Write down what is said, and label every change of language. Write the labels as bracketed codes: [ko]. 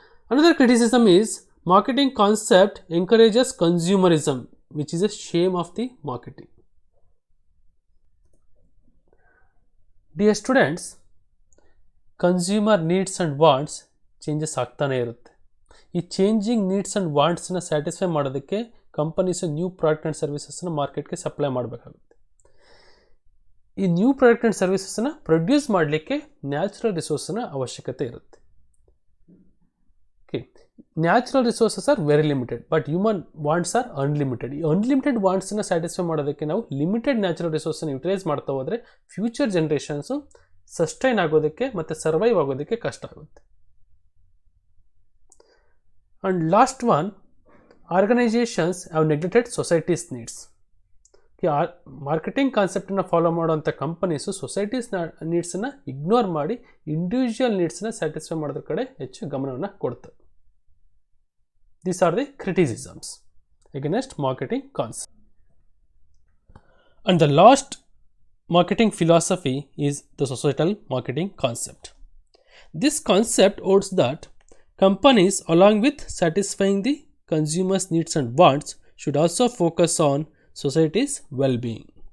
[en] Another criticism is marketing concept encourages consumerism, which is a shame of the marketing. Dear students, consumer needs and wants changes [kn] ಆಗ್ತಾನೆ ಇರುತ್ತೆ. ಈ changing needs and ವಾಂಟ್ಸ್ನ satisfy ಮಾಡೋದಕ್ಕೆ companies new product and ಸರ್ವಿಸಸ್ನ ಮಾರ್ಕೆಟ್ಗೆ supply ಮಾಡಬೇಕಾಗುತ್ತೆ. ಈ new product and ಸರ್ವಿಸಸ್ನ produce ಮಾಡಲಿಕ್ಕೆ natural ರಿಸೋರ್ಸ್ನ ಅವಶ್ಯಕತೆ ಇರುತ್ತೆ. [en] Okay, natural resources are very limited, but human wants are unlimited. [kn] ಈ ಅನ್ಲಿಮಿಟೆಡ್ ವಾಂಟ್ಸ್ನ ಸ್ಯಾಟಿಸ್ಫೈ ಮಾಡೋದಕ್ಕೆ ನಾವು ಲಿಮಿಟೆಡ್ ನ್ಯಾಚುರಲ್ ರಿಸೋರ್ಸನ್ನು ಯುಟಿಲೈಸ್ ಮಾಡ್ತಾ ಹೋದರೆ ಫ್ಯೂಚರ್ ಜನ್ರೇಷನ್ಸು ಸಸ್ಟೈನ್ ಆಗೋದಕ್ಕೆ ಮತ್ತು ಸರ್ವೈವ್ ಆಗೋದಕ್ಕೆ ಕಷ್ಟ ಆಗುತ್ತೆ. [en] And last one, organizations have neglected society's needs. [kn] Marketing ಕಾನ್ಸೆಪ್ಟನ್ನು follow ಮಾಡುವಂಥ ಕಂಪನೀಸು ಸೊಸೈಟೀಸ್ ನೀಡ್ಸನ್ನು ಇಗ್ನೋರ್ ಮಾಡಿ ಇಂಡಿವಿಜುವಲ್ ನೀಡ್ಸನ್ನ ಸ್ಯಾಟಿಸ್ಫೈ ಮಾಡೋದ್ರ ಕಡೆ ಹೆಚ್ಚು ಗಮನವನ್ನು ಕೊಡ್ತವೆ. [en] These are the criticisms against marketing concept. And the last marketing philosophy is the societal marketing concept. This concept holds that companies, along with satisfying the consumers' needs and wants, should also focus on society's well-being.